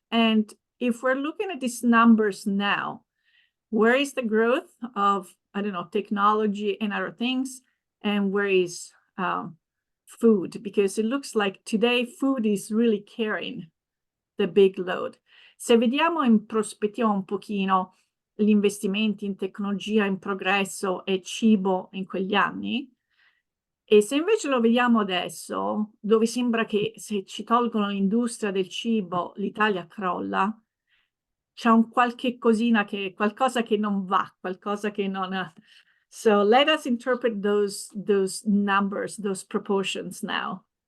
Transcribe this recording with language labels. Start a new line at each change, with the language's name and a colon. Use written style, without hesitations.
English: And if we're looking at these numbers now, where is the growth of, I don't know, technology and other things? And where is food? Because it looks like today food is really carrying the big load.
Italian: Se vediamo in prospettiva un pochino gli investimenti in tecnologia, in progresso e cibo in quegli anni, e se invece lo vediamo adesso, dove sembra che se ci tolgono l'industria del cibo, l'Italia crolla, c'è un qualcosa che non va, qualcosa che non...
English: So let us interpret those numbers, those proportions now.